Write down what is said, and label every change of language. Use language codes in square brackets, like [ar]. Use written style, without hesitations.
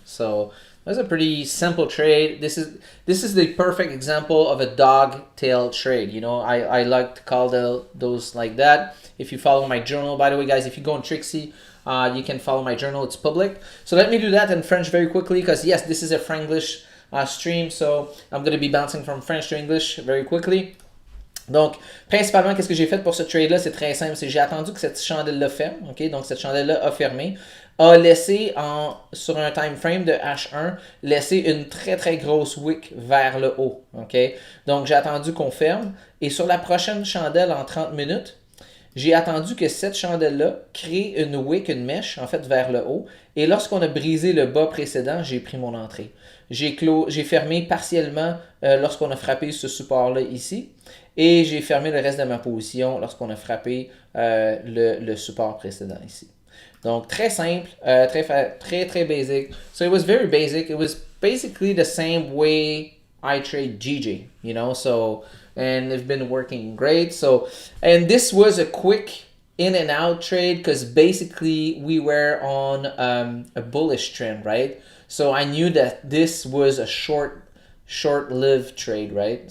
[en] So that was a pretty simple trade. This is the perfect example of a dog tail trade. I like to call those like that. If you follow my journal, by the way, guys, if you go on Trixie, you can follow my journal. It's public. So let me do that in French very quickly because yes, this is a Franglish stream. So I'm going to be bouncing from French to English very quickly. [fr] Donc, principalement, qu'est-ce que j'ai fait pour ce trade-là? C'est très simple. C'est j'ai attendu que cette chandelle-là ferme. OK? Donc, cette chandelle-là a fermé. A laissé, sur un time frame de H1, laissé une très grosse wick vers le haut. OK? Donc, j'ai attendu qu'on ferme. Et sur la prochaine chandelle en 30 minutes, j'ai attendu que cette chandelle-là crée une wick, une mèche, en fait, vers le haut. Et lorsqu'on a brisé le bas précédent, j'ai pris mon entrée. J'ai fermé partiellement lorsqu'on a frappé ce support-là ici. Et j'ai fermé le reste de ma position lorsqu'on a frappé le support précédent ici. Donc, très simple, très basic. [en] So it was very basic. It was basically the same way I trade GJ, so, and it's been working great. So, and this was a quick in and out trade because basically we were on a bullish trend, right? So I knew that this was a short-lived trade, right?